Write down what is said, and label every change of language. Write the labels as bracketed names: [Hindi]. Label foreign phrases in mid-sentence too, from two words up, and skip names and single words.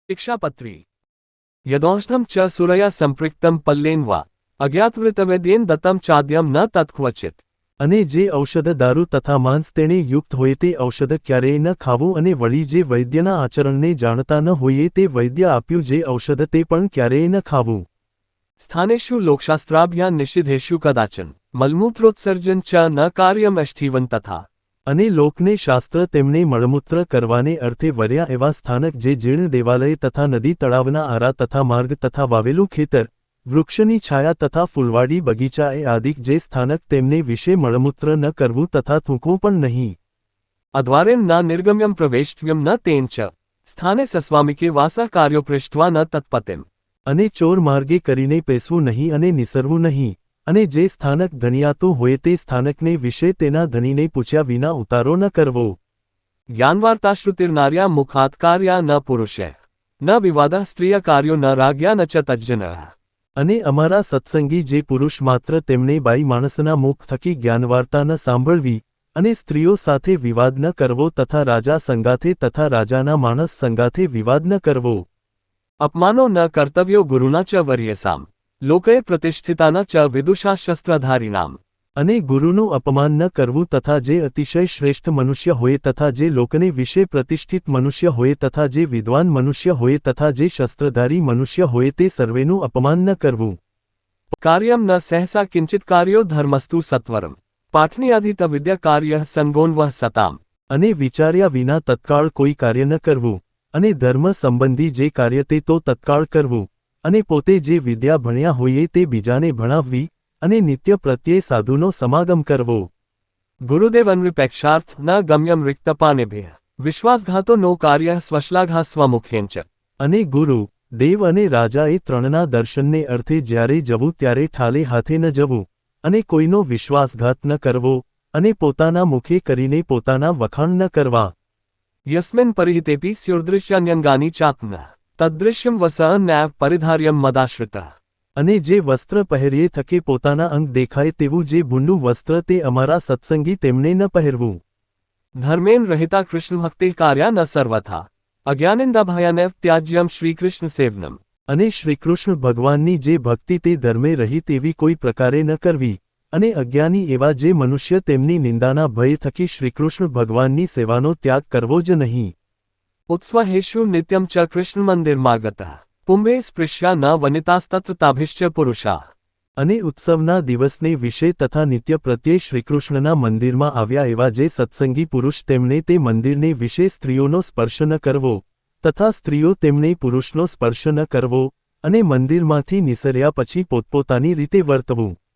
[Sanskrit] शिक्षापत्री यदौष्णं च सुरया संपृक्तं पल्लेन वा अज्ञातवृतवेद्येन दत्तं चाद्यं न तत्क्वचित्। [Gujarati] અને જે ઔષધ દારૂ તથા માંસ તેણે યુક્ત હોય તે ઔષધ ક્યારેય ન ખાવું, અને વળી જે વૈદ્યના આચરણને જાણતા ન હોઈએ તે વૈદ્ય આપ્યું જે ઔષધ તે પણ ક્યારેય ન ખાવું। [Sanskrit] स्थानेषु लोकशास्त्राभ्यां निषिद्धेषु कदाचन मलमूत्रोत्सर्जन च न कार्यम अष्ठीवन तथा। [Gujarati] અને લોકને શાસ્ત્ર તેમને મળમૂત્ર કરવાને અર્થે વર્યા એવા સ્થાનક જે જીર્ણ દેવાલય તથા નદી તળાવના આરા તથા માર્ગ તથા વાવેલું ખેતર, વૃક્ષની છાયા તથા ફૂલવાડી બગીચા એ આદિક જે સ્થાનક તેમને વિશે મળમૂત્ર ન કરવું તથા થૂંકવું પણ નહીં। [Sanskrit] अद्वारेण न निर्गम्यं प्रवेष्टव्यं न तेन च स्थाने सस्वामिके वासा कार्यो पृष्ट्वा न तत्पतिम्। [Gujarati] અને ચોર માર્ગે કરીને પેસવું નહીં અને નિસરવું નહીં, અને જે સ્થાનક ધણિયાતું હોય તે સ્થાનકને વિશે તેના ધણીને પૂછ્યા વિના ઉતારો ન કરવો। [Sanskrit] ज्ञानवार्ताश्रुतिर्नार्या मुखात् कार्या न पुरुषैः न विवादः स्त्रिय कार्यो न राज्ञा न च तज्जनः। [Gujarati] અને અમારા સત્સંગી જે પુરુષ માત્ર તેમને બાઈ માણસના મુખ થકી જ્ઞાનવાર્તા ન સાંભળવી, અને સ્ત્રીઓ સાથે વિવાદ ન કરવો તથા રાજા સંગાથે તથા રાજાના માણસ સંગાથે વિવાદ ન કરવો। [Sanskrit] अपमानो न कर्तव्यो गुरुना च वर्यसाम् लोके प्रतिष्ठिताना च विदुषा शस्त्रधारिणाम्। [Gujarati] અને ગુરુનું અપમાન ન કરવું તથા જે અતિશય શ્રેષ્ઠ મનુષ્ય હોય તથા જે લોકને વિશે પ્રતિષ્ઠિત મનુષ્ય હોય તથા જે વિદ્વાન મનુષ્ય હોય તથા જે શસ્ત્રધારી મનુષ્ય હોય તે સર્વેનું અપમાન ન કરવું। [Sanskrit] कार्यं न सहसा किंचित कार्यो धर्मस्तु सत्वरम् पाठनीयाधित विद्या कार्य संगोन्वः सताम्। [Gujarati] અને વિચાર્યા વિના તત્કાળ કોઈ કાર્ય ન કરવું, અને ધર્મ સંબંધી જે કાર્ય તે તો તત્કાળ કરવું, અને પોતે જે વિદ્યા ભણ્યા હોઈએ તે બીજાને ભણાવવી, અને નિત્ય પ્રત્યે સાધુનો સમાગમ કરવો। [Sanskrit] गुरुदेव अन्विपेक्षार्थ न गम्यं रिक्तपानेभ्यः विश्वासघातो नो कार्यः स्वश्लाघा स्वमुखेन च। [Gujarati] અને ગુરુ, દેવ અને રાજાએ ત્રણના દર્શનને અર્થે જ્યારે જવું ત્યારે ઠાલે હાથે ન જવું, અને કોઈનો વિશ્વાસઘાત ન કરવો, અને પોતાના મુખે કરીને પોતાના વખાણ ન કરવા। [Sanskrit] यस्मिन् परिहितेऽपि स्युर्दृश्यान्यङ्गानि चात्मनः तद्दृश्यं वस नैव परिधार्यं मदाश्रितः। [Gujarati] અને જે વસ્ત્ર પહેરીએ થકે પોતાના અંગ દેખાય તેવું જે ભૂંડું વસ્ત્ર તે અમારા સત્સંગી તેમને ન પહેરવું। [Sanskrit] धर्मेण रहिता कृष्णभक्तिः कार्या न सर्वथा अज्ञानिन्दाभयानैव त्याज्यं श्रीकृष्ण सेवनम्। [Gujarati] અને શ્રીકૃષ્ણ ભગવાનની જે ભક્તિ તે ધર્મે રહિત એવી કોઈ પ્રકારે ન કરવી, અને અજ્ઞાની એવા જે મનુષ્ય તેમની નિંદાના ભય થકી શ્રીકૃષ્ણ ભગવાનની સેવાનો ત્યાગ કરવો જ નહીં। [Sanskrit] उत्स्वहेषु नित्यं च कृष्णमन्दिरमागतः पुंभे स्पृश्या न वनितास्तत्र ताभिश्च पुरुषाः। [Gujarati] અને ઉત્સવના દિવસને વિશે તથા નિત્ય પ્રત્યે શ્રીકૃષ્ણના મંદિરમાં આવ્યા એવા જે સત્સંગી પુરુષ તેમણે તે મંદિરને વિશે સ્ત્રીઓનો સ્પર્શ ન કરવો, તથા સ્ત્રીઓ તેમને પુરુષનો સ્પર્શ ન કરવો, અને મંદિરમાંથી નિસર્યા પછી પોતપોતાની રીતે વર્તવું।